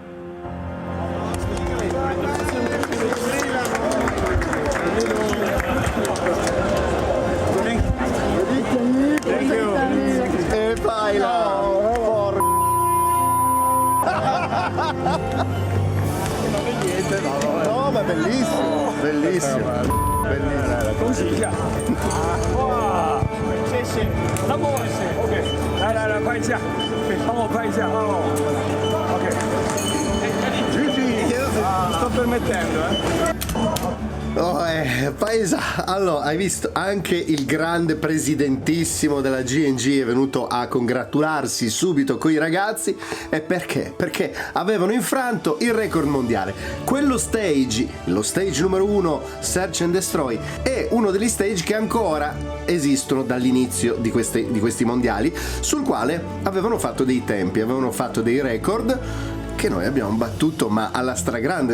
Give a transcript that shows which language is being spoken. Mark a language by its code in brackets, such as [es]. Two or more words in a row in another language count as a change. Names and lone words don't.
[it] E vai là! No, ma bellissimo, bellissimo, bellissimo. Consiglia. Wow. Sì. [zh] 那么 OK， 来拍一下，帮我拍一下哦。OK。 [it] Sto permettendo, Oh, Paesa, allora hai visto anche il grande presidentissimo della G&G è venuto a congratularsi subito con i ragazzi. E perché? Perché avevano infranto il record mondiale. Quello stage, lo stage numero 1, Search and Destroy, è uno degli stage che ancora esistono dall'inizio di questi mondiali, sul quale avevano fatto dei tempi, avevano fatto dei record che noi abbiamo battuto, ma alla stragrande.